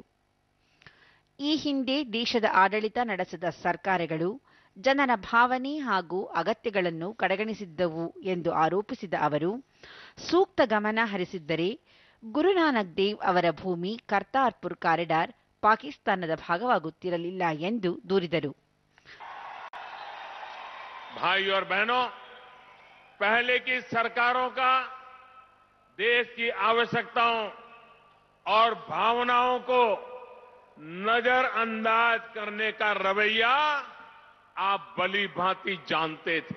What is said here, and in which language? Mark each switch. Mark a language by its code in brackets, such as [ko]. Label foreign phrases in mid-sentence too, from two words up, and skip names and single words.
[kn] ಈ ಹಿಂದೆ ದೇಶದ ಆಡಳಿತ ನಡೆಸಿದ ಸರ್ಕಾರಗಳು ಜನರ ಭಾವನೆ ಹಾಗೂ ಅಗತ್ಯಗಳನ್ನು ಕಡೆಗಣಿಸಿದ್ದವು ಎಂದು ಆರೋಪಿಸಿದ ಅವರು, ಸೂಕ್ತ ಗಮನ ಹರಿಸಿದ್ದರೆ ಗುರುನಾನಕ್ ದೇವ್ ಅವರ ಭೂಮಿ ಕರ್ತಾರ್ಪುರ್ ಕಾರಿಡಾರ್ ಪಾಕಿಸ್ತಾನದ ಭಾಗವಾಗುತ್ತಿರಲಿಲ್ಲ ಎಂದು ದೂರಿದರು. [hi] भाई और बहनों, पहले की सरकारों का देश की आवश्यकताओं और भावनाओं को नजरअंदाज करने का रवैया आप भली भांति जानते थे.